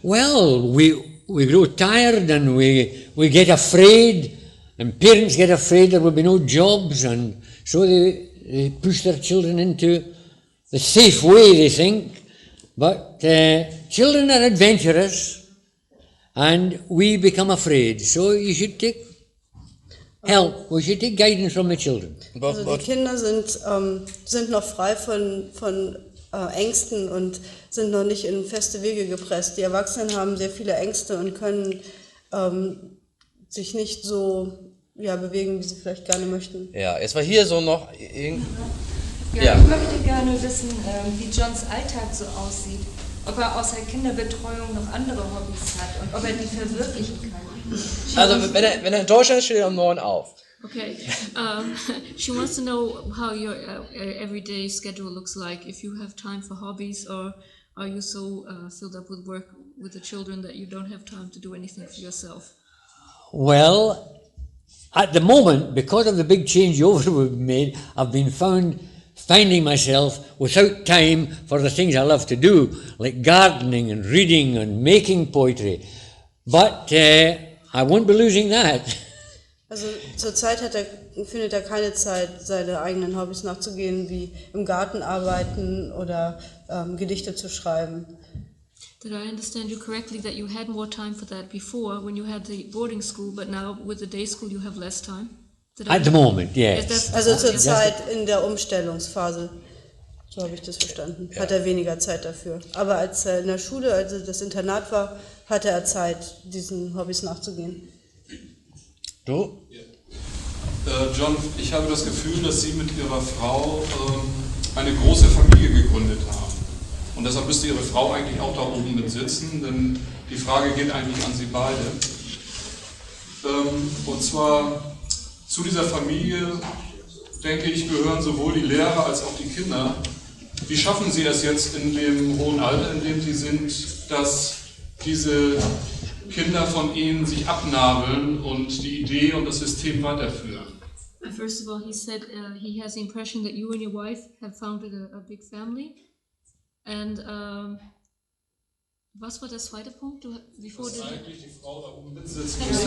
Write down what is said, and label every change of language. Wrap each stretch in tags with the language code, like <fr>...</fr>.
<en>Well, we grow tired and we get afraid, and parents get afraid there will be no jobs, and so they push their children into the safe way, they think. But children are adventurous, and we become afraid. So you should take help. We should take guidance from the children.</en> <de>Also die Kinder sind noch frei von Ängsten und sind noch nicht in feste Wege gepresst. Die Erwachsenen haben sehr viele Ängste und können sich nicht so bewegen, wie sie vielleicht gerne möchten. Ja, es war hier so noch... Ja, ich möchte gerne wissen, wie Johns Alltag so aussieht. Ob er außer Kinderbetreuung noch andere Hobbys hat und ob er die verwirklichen kann. Also, wenn er in Deutschland ist, steht er um 9 auf.</de> <en>Okay, she wants to know how your everyday schedule looks like, if you have time for hobbies, or are you so filled up with work with the children that you don't have time to do anything for yourself? Well, at the moment, because of the big changeover we've made, I've been finding myself without time for the things I love to do, like gardening and reading and making poetry. But I won't be losing that.</en> <de>Also zurzeit findet er keine Zeit, seine eigenen Hobbys nachzugehen, wie im Garten arbeiten oder Gedichte zu schreiben.</de> <en>Did I understand you correctly that you had more time for that before when you had the boarding school, but now with the day school you have less time? At the moment, yes.</en> <de>Also zurzeit in der Umstellungsphase, so habe ich das verstanden, hat er weniger Zeit dafür. Aber als er in der Schule, also das Internat war, hatte er Zeit, diesen Hobbys nachzugehen. Du? John, ich habe das Gefühl, dass Sie mit Ihrer Frau eine große Familie gegründet haben. Und deshalb müsste Ihre Frau eigentlich auch da oben mit sitzen, denn die Frage geht eigentlich an Sie beide. Und zwar zu dieser Familie, denke ich, gehören sowohl die Lehrer als auch die Kinder. Wie schaffen Sie es jetzt in dem hohen Alter, in dem Sie sind, dass diese Kinder von Ihnen sich abnabeln und die Idee und das System weiterführen?</de> <en>First of all, he said he has the impression that you and your wife have founded a big family.</en> <de>And was war der zweite Punkt? Dass eigentlich die Frau da oben mitsitzen</de>